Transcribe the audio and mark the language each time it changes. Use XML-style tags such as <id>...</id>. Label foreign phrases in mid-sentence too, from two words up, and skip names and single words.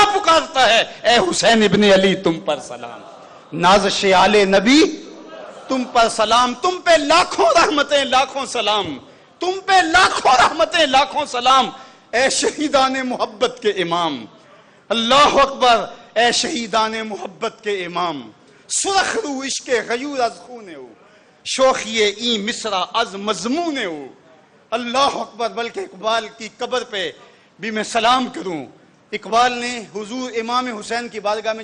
<ur>پکارتا ہے، اے حسین ابن علی تم پر سلام، نازش آل نبی تم پر سلام، تم پہ لاکھوں رحمتیں لاکھوں سلام، تم پہ لاکھوں رحمتیں لاکھوں سلام، اے شہیدان محبت کے امام،</ur> <ar>اللہ اکبر،</ar> <ur>اے شہیدان محبت کے امام،</ur> <fa>سرخ رو عشق غیور از خونے ہو، شوخی این مصرع از مضمونے ہو،</fa> <ar>اللہ اکبر۔</ar> <ur>بلکہ اقبال کی قبر پہ بھی میں سلام کروں، اقبال نے حضور امام حسین کی بارگاہ میں</ur>